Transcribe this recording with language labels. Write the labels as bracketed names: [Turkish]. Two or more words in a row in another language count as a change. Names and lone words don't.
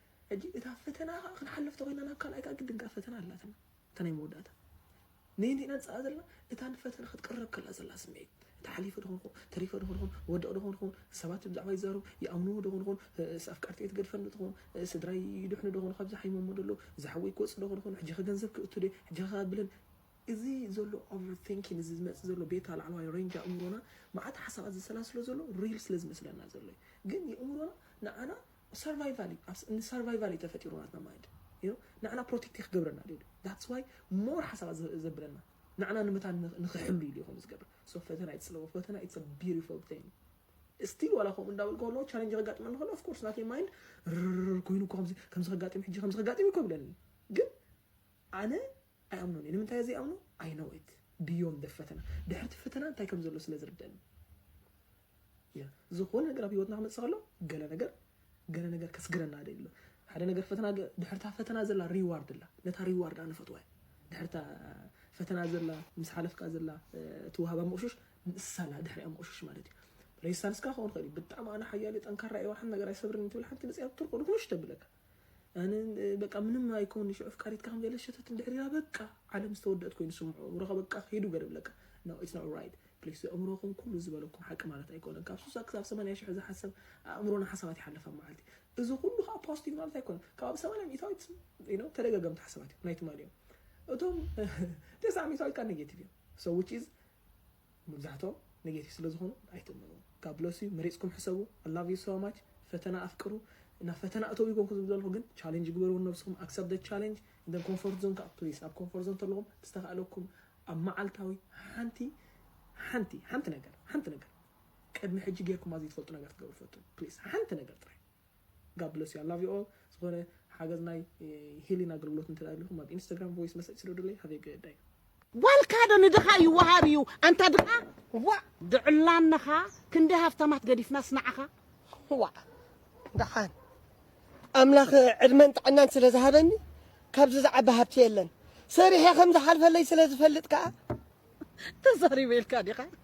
[Tigrinya] ሕጂ እታ ፈተና ከዓ ክንሓልፍ ተኮይንና ናብ ካልኣይ ከዓ ግድን ከዓ ፈተና ኣላትና። እታ ናይ መወዳእታ። ንየንቲና ንፅኣ ዘለና እታ ንፈተና ክትቀረብ ከላ ዘላ ስምዒት። እታ ሓሊፈ ዶ ኮንኩን፣ ተሪፈ ዶ ኮንኩን፣ ወደቕ ዶ ኮንኩን፣ ሰባት ብዛዕባ ይዛረቡ፣ ይኣምንዎ ዶ ኮንኩን፣ እ፣ እ፣ ኣፍቃርቲ እየ ትገድፈኒ ዶ ትኾን፣ እ፣ ስድራይ ይድሕኑ ዶ ኮንኩን፣ ካብዚ ሓይሞሞ ደሎ፣ ዝሓወይ ክወፅእ ዶ ኮንኩን፣ ሕጂ ኸ ገንዘብ ክእቱ ዶ፣ ሕጂ ኸ ብለን፣ እዚ ዘሎ ኦቨርቲንኪንግ፣ እዚ ዝመፅእ ዘሎ ቤታ ላዕለዋይ ሬንጅ ኣእምሮና መዓት ሓሳባት ዝሰላስሎ ዘሎ ሪል ስለ ዝመስለና ዘሎ እዩ። ግን የእምሮና ንዓና ሰርቫይቫል እዩ፣ ኣብ ስ-፣ ንሰርቫይቫል እዩ ተፈጢሩ ናትና ማይንድ። [English] You know? [Tigrinya] ንዓና ፕሮቴክት ክገብረና ድዩ? [English] That's why more [Tigrinya] ሓሳባት ዘ-፣ ዘብለና። ንዓና ንምታ ን-፣ ንኽሕሉ ኢሉ እዩ ከምኡ ዝገብር። So ፈተና ይፅልዎ። ፈተና [English] it's a beautiful thing. [Tigrinya] Still ዋላ ከምኡ እንዳበልኩ ከለዎ ቻሌንጅ ከጋጥመና ከሎ [English] of course [Tigrinya] ናተይ ማይንድ ርርር ኮይኑ እኮ ከምዚ፣ ከምዚ ከጋጥም፣ ሕጂ ከምዚ ከጋጥም እኮ ይብለኒ። ግን ኣነ ኣይኣምኖን እየ። ንምንታይ እየ ዘይኣምኖ? [English] I know it. Beyond the [Tigrinya] ፈተና። ድሕርቲ ፈተና እንታይ ከም ዘሎ ስለ ዝርድአኒ። ያ፣ ዝኾነ ነገር ኣብ ህይወትና ክመፅእ ከሎ ገለ ነገር፣ ገለ ነገር ከስግረና ዶ ይብሎ። ሓደ ነገር ፈተና ገ-፣ ድሕርታ ፈተና ዘላ ሪዋርድ ኣላ። ነታ ሪዋርድ ኣነ ፈትዋ እየ። ድሕርታ ፈተና ዘላ፣ ምስ ሓለፍካ ዘላ፣ እ፣ ትወሃባ መቑሽሽ ንሳ ኣላ ድሕሪኣ መቑሽሽ ማለት እዩ። ሬሳንስካ ክኸውን ይኽእል እዩ። ብጣዕሚ ኣነ ሓያል እየ፣ ጠንካራ እየ፣ ሓንቲ ነገር ኣይሰብርን እንትብል ሓንቲ ነፂያ ትርቆ ድኩምሽ ተብለካ። ኣነ፣ እ፣ በቃ ምንም ኣይኮን ሽዑ ፍቃሪትካ ከም ዘለ ሸተት እንድሕር ኢላ በቃ ዓለም ዝተወደአት ኮይኑ ስምዖ እምሮኻ በቃ ኸይዱ ገለ ብለካ። [English] No, it's not right. [Tigrinya] ፕሊዝ ኣእምሮኹም ኩሉ ዝበለኩም ሓቂ ማለት ኣይኮነን። ካብ ሱሳ ክሳብ ሰማንያ ሺሕ ዝሓሰብ ኣእምሮና ሓሳባት ይሓልፋ ማለት እዩ። እዚ ኩሉ ከዓ ፖዚቲቭ ማለት ኣይኮነን። ካብ ሰማንያ ሚእታዊት፣ [English] you know፣ [Tigrinya] ተደጋገምቲ ሓሳባት እዮም ናይቲ ማለት እዮም። እቶም ተስዓ ሚእታዊት ከዓ ኔጌቲቭ እዮም። [English] So which is [Tigrinya] መብዛሕትኦም ኔጌቲቭ ስለ ዝኾኑ ኣይትእምንዎም። [English] God bless you። [Tigrinya] መሪፅኩም ሕሰቡ። [English] I love you so much። [Tigrinya] ፈተና ኣፍቅሩ። ናብ ፈተና እተው ኢልኩም ክብል ዘለኹ ግን ቻሌንጅ ግበሩ ነብስኩም። [English] Accept the challenge. And then comfort zone [Tigrinya] ከዓ ፕሊዝ ኣብ [English] comfort zone [Tigrinya] ተለኹም ዝተኻእለኩም ኣብ መዓልታዊ ሓንቲ፣ ሓንቲ፣ ሓንቲ ነገር፣ ሓንቲ ነገር ቅድሚ ሕጂ ጌርኩም ኣዝዩ ትፈልጡ ነገር ትገብሩ ፈቱ። ፕሊዝ ሓንቲ ነገር ጥራይ። [English] God bless you. I love you all. [Tigrinya] ዝኾነ ሓገዝ ናይ፣ እ፣ ሂሊንግ ኣገልግሎት እንተዳልዩኹም ኣብ Instagram [English] voice message [Tigrinya] ስለ [English] Have a good day. [Tigrinya] ዋልካ ዶ ንድኻ ይወሃብ እዩ። ኣንታ ድኻ ዋ ድዕላንኻ ክንደይ ሃፍታማት ገዲፍና ስናዓኻ። ዋ ድኻን ኣምላኽ ዕድመን ጥዕናን ስለ ዝሃበኒ ካብዚ ዝዓቢ ሃብቲ የለን። ሰሪሐ ከም ዝሓልፈለይ ስለ ዝፈልጥ ከዓ ተዛሪበ ኢልካ ዲኻ?